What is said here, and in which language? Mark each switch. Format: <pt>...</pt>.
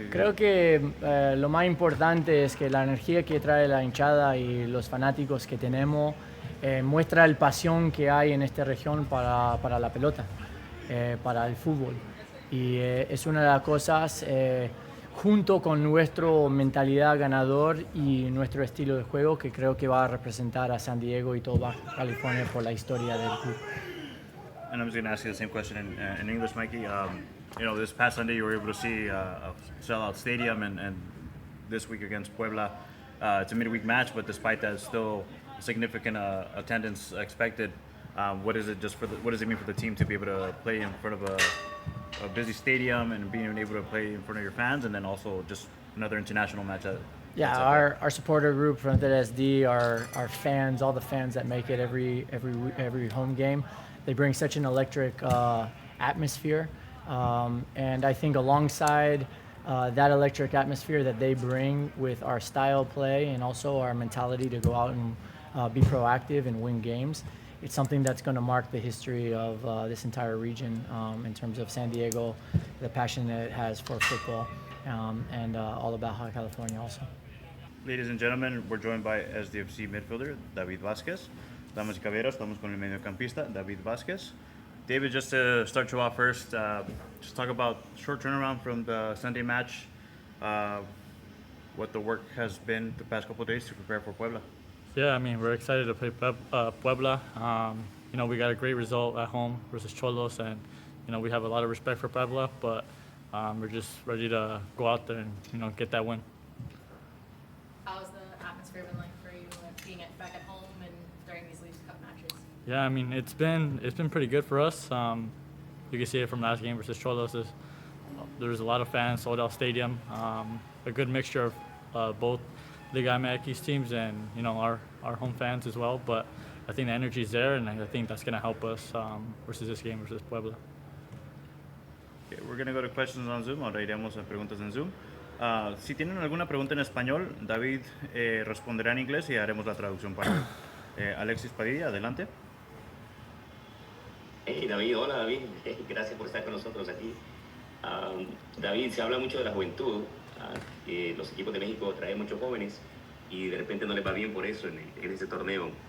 <es>Creo que lo más importante es que la energía que trae la hinchada y los fanáticos que tenemos muestra el pasión que hay en esta región para la pelota, para el fútbol. Y es una de las cosas, junto con nuestra mentalidad ganador y nuestro estilo de juego, que creo que va a representar a San Diego y todo Baja California por la historia del club.</es> <en>And I'm just going to ask you the same question in English, Mikey. This past Sunday you were able to see a sellout stadium, and this week against Puebla, it's a midweek match, but despite that, still significant attendance expected. What does it mean for the team to be able to play in front of a busy stadium and being able to play in front of your fans, and then also just another international match? Yeah, our supporter group from the SD, our fans, all the fans that make it every home game, they bring such an electric atmosphere, and I think alongside that electric atmosphere that they bring with our style play and also our mentality to go out and be proactive and win games, it's something that's going to mark the history of this entire region in terms of San Diego, the passion that it has for football, and all about Baja California also. Ladies and gentlemen, we're joined by SDFC midfielder David Vazquez.</en> <es>Damas y caballeros, estamos con el mediocampista David Vazquez.</es> <en>David, just to start you off first, just talk about short turnaround from the Sunday match, what the work has been the past couple of days to prepare for Puebla. Yeah, I mean, we're excited to play Puebla. We got a great result at home versus Cholos, and, we have a lot of respect for Puebla, but we're just ready to go out there and, get that win. How's the atmosphere been like for you being back at home and during these Leagues Cup matches? Yeah, I mean, it's been pretty good for us. You can see it from last game versus Cholos. There's a lot of fans, sold out stadium, a good mixture of both Liga MX teams and our home fans as well. But I think the energy is there, and I think that's going to help us versus this game versus Puebla. Okay, we're going to go to questions on Zoom.</en> <es>Ahora iremos a preguntas en Zoom. Si tienen alguna pregunta en español, David responderá en inglés y haremos la traducción para él. Alexis Padilla, adelante. Hey David, hola David, gracias por estar con nosotros aquí. David, se habla mucho de la juventud, que los equipos de México traen muchos jóvenes y de repente no les va bien por eso en este torneo.</es>